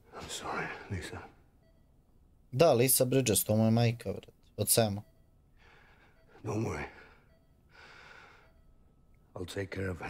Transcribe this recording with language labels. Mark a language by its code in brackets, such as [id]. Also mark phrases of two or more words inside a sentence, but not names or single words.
[en] I'm sorry, Lisa. [sr] Da, Lisa Bridges, to mu je majka, vrat, od Sama. [en] Don't worry. I'll take care of him.